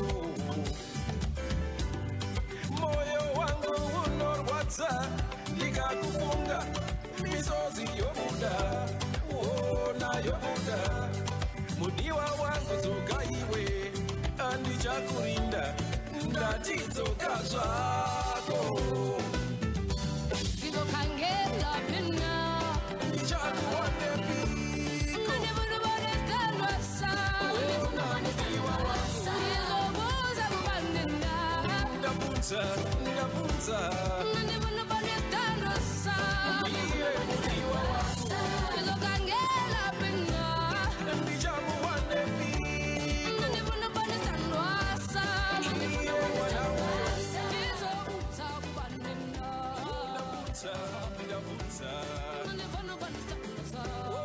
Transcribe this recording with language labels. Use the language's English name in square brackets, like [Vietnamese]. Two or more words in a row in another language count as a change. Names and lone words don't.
[Shona] moyo wangu unorwadza ndikakufunga misozi yobuda yobuda mudiwa wangu zoka iwe andichakurinda ndachidzoka zvako [Xhosa] ndizokhangela phina [Shona] ndichakuwane piko [Xhosa] nandifuna ubona isithandwa sami ndizobuza kubanina [Shona] ndabvunza [Xhosa] nandifuna ubona isithandwa sami [Shona] iye mudiwa wangu [Xhosa] ndizokhangela phina [Shona] ndichakuwane piko [Xhosa] nandifuna ubona isithandwa sami [Shona] iye mwana wangu [Xhosa] ndizobuza kubanina [Shona] ndabvunza [Xhosa] nandifuna ubona isithandwa sami